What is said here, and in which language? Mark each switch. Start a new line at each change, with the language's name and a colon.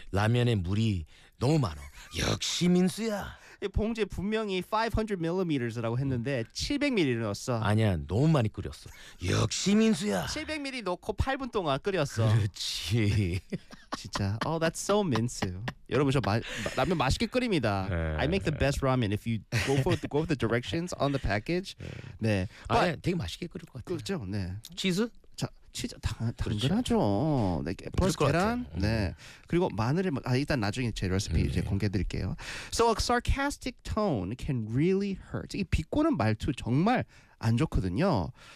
Korean: 라면에 물이 너무 많아. 역시 민수야. 이 봉지에 분명히 500mm라고 했는데 700mm를 넣었어. 아니야, 너무 많이 끓였어. 역시 민수야. 700ml 넣고 8분 동안 끓였어. 그렇지. 진짜.
English: Oh, that's so Minsoo.
Korean: 여러분 저 라면 맛있게 끓입니다.
English: I make the best ramen if you go with the directions on the package. 네.
Korean: 아니, 되게 맛있게 끓일 것 같아요. 그렇죠. 네. 치즈? 치즈 당근하죠. 네, 버섯 계란. 네. 그리고 마늘을 아 일단 나중에 제 레시피 이제 공개드릴게요.
English: So a sarcastic tone can really hurt.
Korean: 이 비꼬는 말투 정말 안 좋거든요.